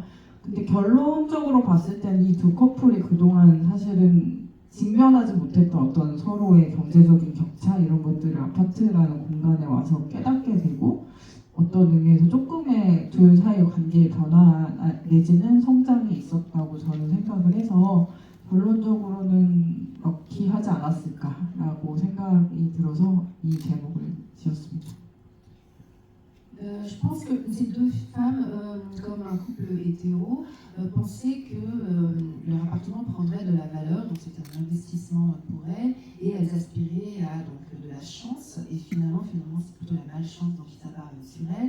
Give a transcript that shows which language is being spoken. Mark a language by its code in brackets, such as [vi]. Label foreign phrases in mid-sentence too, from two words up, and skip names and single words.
[ko] 근데 결론적으로 봤을 때는 이 두 커플이 그동안 사실은 직면하지 못했던 어떤 서로의 경제적인 격차 이런 것들을 아파트라는 공간에 와서 깨닫게 되고 어떤 의미에서 조금의 둘 사이의 관계의 변화 내지는 성장이 있었다고 저는 생각을 해서 결론적으로는 럭키하지 않았을까라고 생각이 들어서 이 제목을 지었습니다. [fr] Je pense que ces deux femmes, comme un couple hétéro, pensaient que leur appartement prendrait de la valeur, donc c'était un investissement pour elles, et elles aspiraient à donc, de la chance, et finalement c'est plutôt la malchance donc, qui s'abat sur elles.